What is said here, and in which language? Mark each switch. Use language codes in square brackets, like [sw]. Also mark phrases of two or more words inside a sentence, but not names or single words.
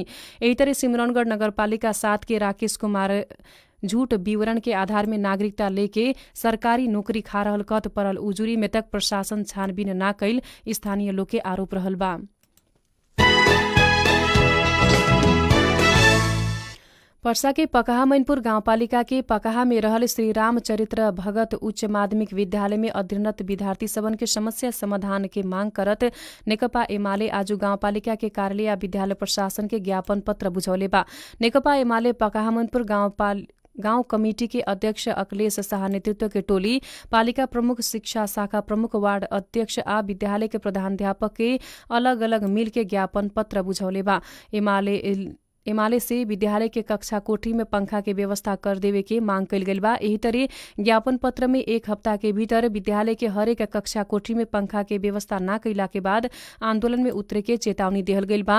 [bho] एही तरह सिमरौनगढ़ नगरपालिका 7 के राकेश कुमार झूठ विवरण के आधार में नागरिकता लेके सरकारी नौकरी खा रहल कहत परल उजुरी में तक प्रशासन छानबीन ना कैल स्थानीय लोग के आरोप रहल बा। पर्सा के पकहा मैनपुर गाउँपालिका के पकहा में रहल श्री रामचरित्र भगत उच्च माध्यमिक विद्यालय में अध्ययनरत विद्यार्थी सबन के समस्या समाधान के मांग करत नेकपा एमाले आज गाउँपालिका के कार्यालय या विद्यालय प्रशासन के ज्ञापन पत्र बुझौले बा। नेकपा एमाले पकहा मैनपुर गाउँ कमिटी के अध्यक्ष अखिलेश शाह नेतृत्व के टोली पालिका प्रमुख, शिक्षा शाखा प्रमुख, वार्ड अध्यक्ष आ विद्यालय के प्रधानाध्यापक के अलग अलग मिल के ज्ञापन पत्र बुझौले बा। एमाले से विद्यालय के कक्षा कोठरी में पंखा के व्यवस्था कर देवे के मांग कैल गेल बा। एही तरह ज्ञापन पत्र में 1 हफ्ता के भीतर विद्यालय के हरेक कक्षा कोठरी में पंखा के व्यवस्था न कैला के बाद आंदोलन में उतरे के चेतावनी देहल गेल बा।